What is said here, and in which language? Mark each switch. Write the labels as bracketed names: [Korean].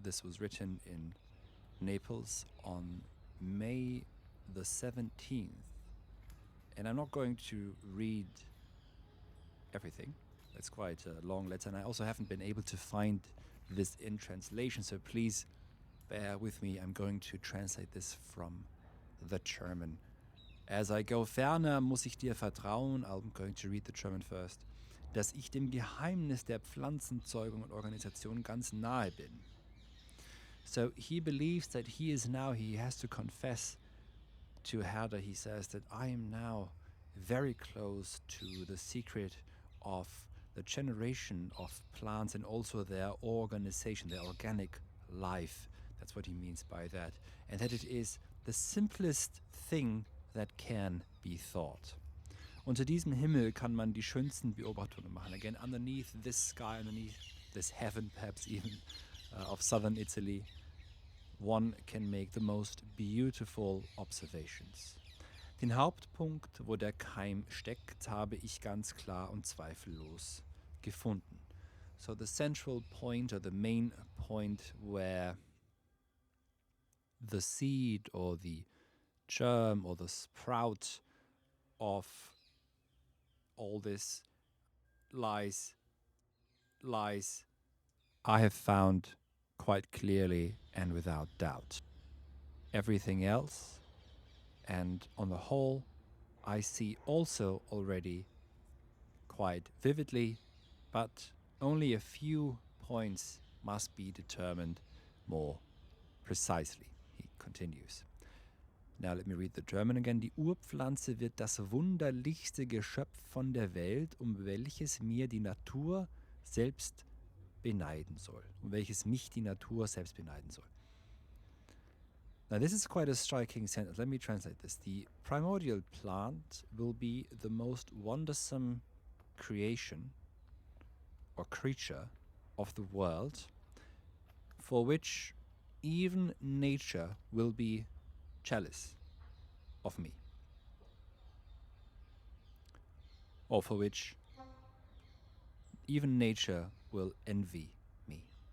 [English] This was written in Naples on May the 17th. And I'm not going to read everything. It's quite a long letter, and I also haven't been able to find this in translation, so please bear with me. I'm going to translate this from the German. As I go [German] ferner, muss ich dir vertrauen, [English] I'm going to read the German first, [German] dass ich dem Geheimnis der Pflanzenzeugung und Organisation ganz nahe bin. [English] So he believes that he has to confess to Herder, he says, that I am now very close to the secret of the generation of plants and also their organization, their organic life. That's what he means by that. And that it is the simplest thing that can be thought. [German] Unter diesem Himmel kann man die schönsten Beobachtungen machen. [English] Again, underneath this sky, underneath this heaven, perhaps even of southern Italy, one can make the most beautiful observations. [German] Den Hauptpunkt, wo der Keim steckt, habe ich ganz klar und zweifellos gefunden. [English] So the central point, or the main point, where the seed or the germ or the sprout of all this lies, I have found quite clearly and without doubt. Everything else, and on the whole, I see also already quite vividly, but only a few points must be determined more precisely. He continues. Now let me read the German again. [German] Die Urpflanze wird das wunderlichste Geschöpf von der Welt, welches mir die Natur selbst beneiden soll. Welches mich die Natur selbst beneiden soll. [English] Now this is quite a striking sentence. Let me translate this. The primordial plant will be the most wondersome creation or creature of the world, for which even nature will be jealous of me, or for which even nature will envy me.